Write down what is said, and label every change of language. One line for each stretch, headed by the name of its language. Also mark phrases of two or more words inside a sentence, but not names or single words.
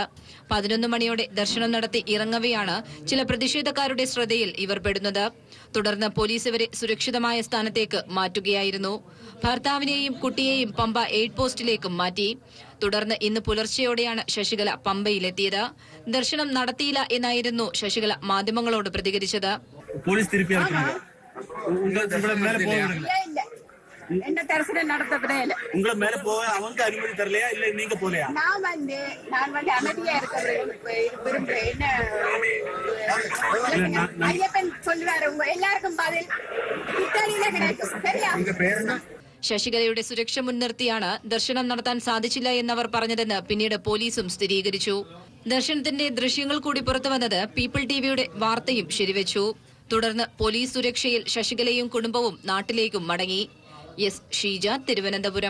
Malayalam: 11 മണിയോടെ ദർശനം നടത്തി ഇറങ്ങവെയാണ് ചില പ്രതിഷേധക്കാരുടെ ശ്രദ്ധയിൽ ഇവർ പെടുന്നത്. തുടർന്ന് പോലീസ് ഇവരെ സുരക്ഷിതമായ സ്ഥാനത്തേക്ക് മാറ്റുകയായിരുന്നു. ഭർത്താവിനെയും കുട്ടിയെയും പമ്പ എയ്ഡ് പോസ്റ്റിലേക്കും മാറ്റി. തുടർന്ന് ഇന്ന് പുലർച്ചെയോടെയാണ് ശശികല പമ്പയിലെത്തിയത്. ദർശനം നടത്തിയില്ല എന്നായിരുന്നു ശശികല മാധ്യമങ്ങളോട് പ്രതികരിച്ചത്.
Tamil: போலீஸ் திருப்பி அனுப்புறாங்க. உங்களை மேல போக இல்ல என்ன தரிசனம் நடத்தவே இல்ல. உங்களை மேல போக அவங்க அனுமதி தரலையா இல்ல நீங்க போலையா? நான் வந்து அமைதியா இருக்க விரும்புறேன். என்ன ஐயப்பன் சொல்லுவாரு, உங்க எல்லாருக்கும் பதில் இத்தாலியில கிடைக்கும். சரியா?
Malayalam: ശശികലയുടെ സുരക്ഷ മുൻനിർത്തിയാണ് ദർശനം നടത്താൻ സാധിച്ചില്ല എന്നവർ പറഞ്ഞതെന്ന് പിന്നീട് പോലീസും സ്ഥിരീകരിച്ചു. ദർശനത്തിന്റെ ദൃശ്യങ്ങൾ കൂടി പുറത്തുവന്നത് പീപ്പിൾ ടിവിയുടെ വാർത്തയും ശരിവെച്ചു. തുടർന്ന് പോലീസ് സുരക്ഷയിൽ ശശികലയും കുടുംബവും നാട്ടിലേക്കും മടങ്ങി. എസ് ഷീജ, തിരുവനന്തപുരം.